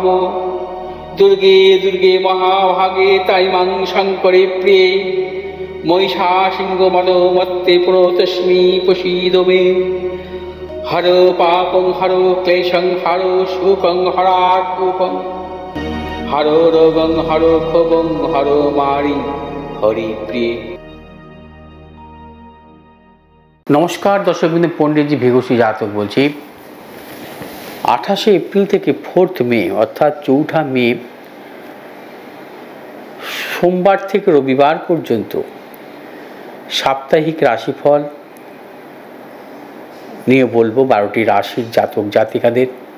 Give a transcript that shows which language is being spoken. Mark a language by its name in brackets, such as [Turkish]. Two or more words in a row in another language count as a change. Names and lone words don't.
[Sanskrit] दुर्गे दुर्गे महाभागे ताइमां शङ्करे प्रिये महिषासिंहमदोमत्ते प्रणतोऽस्मि प्रसीद मे। हरो पापं हरो क्लेशं हरो शोकं हरात्मकं हरो रोगं हरो क्षोभं हरो मारि हरि प्रिय। [Bangla] নমস্কার দর্শকবৃন্দ, পণ্ডিতজি ভিঘোষী জাতক বলছি। 28 এপ্রিল থেকে 4 মে অর্থাৎ 4 মে সোমবার থেকে রবিবার পর্যন্ত সাপ্তাহিক রাশিফল নিয়ে বলবো 12টি রাশির জাতক জাতিকাদের।